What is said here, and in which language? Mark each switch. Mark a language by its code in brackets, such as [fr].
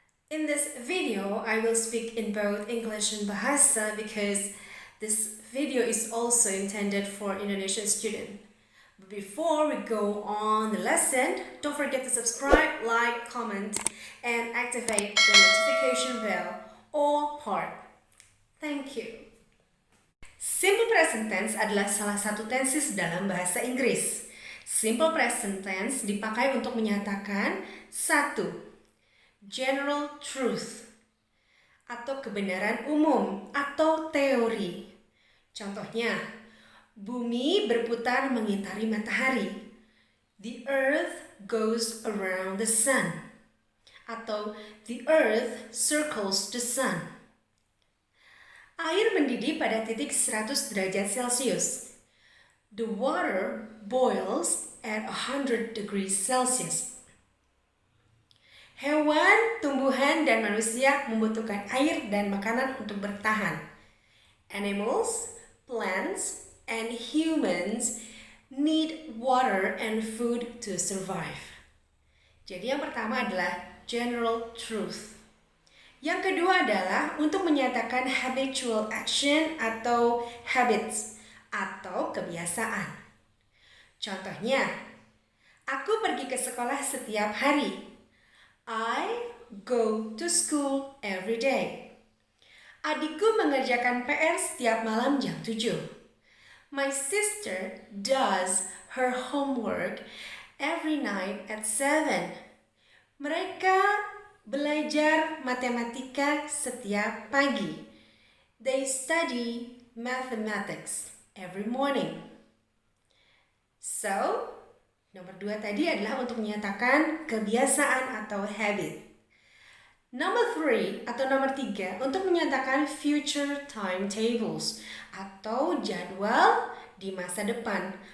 [en] In this video, I will speak in both English and Bahasa because this video is also intended for Indonesian students. But before we go on the lesson, don't forget to subscribe, like, comment, and activate the notification bell all part. Thank you. [id] Simple present tense adalah salah satu tenses dalam bahasa Inggris. Simple present tense dipakai untuk menyatakan satu, general truth atau kebenaran umum atau teori. Contohnya, bumi berputar mengitari matahari. [en] The earth goes around the sun. Atau the earth circles the sun. [id] Air mendidih pada titik 100 derajat Celcius. [en] The water boils at 100 degrees Celsius. [id] Hewan, tumbuhan, dan manusia membutuhkan air dan makanan untuk bertahan. [en] Animals, plants, and humans need water and food to survive. [id] Jadi yang pertama adalah general truth. Yang kedua adalah untuk menyatakan habitual action atau habits atau kebiasaan. Contohnya, aku pergi ke sekolah setiap hari. [en] I go to school every day. [id] Adikku mengerjakan PR setiap malam jam 7. [en] My sister does her homework every night at 7. [id] Mereka belajar matematika setiap pagi. [en] They study mathematics every morning. [id] So, nomor 2 tadi adalah untuk menyatakan kebiasaan atau habit. Nomor 3 atau nomor 3 untuk menyatakan future timetables atau jadwal di masa depan.